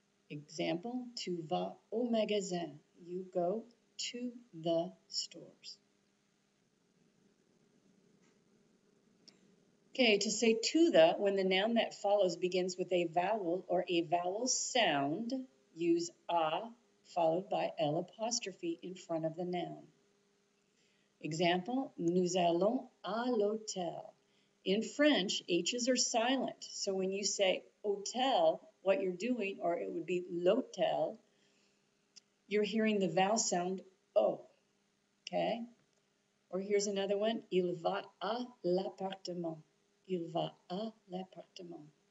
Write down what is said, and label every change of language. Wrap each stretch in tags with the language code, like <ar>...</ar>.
<en>Example,</en> <fr>tu vas au magasin.</fr> <en>You go to the stores. Okay, to say to the when the noun that follows begins with a vowel or a vowel sound, use a followed by l apostrophe in front of the noun.</en> <fr>Example, nous allons à l'hôtel.</fr> <en>In French, H's are silent. So when you say hôtel, what you're doing, or it would be l'hôtel, you're hearing the vowel sound O. Okay? Or here's another one,</en> <fr>il va à l'appartement. Il va à l'appartement.</fr>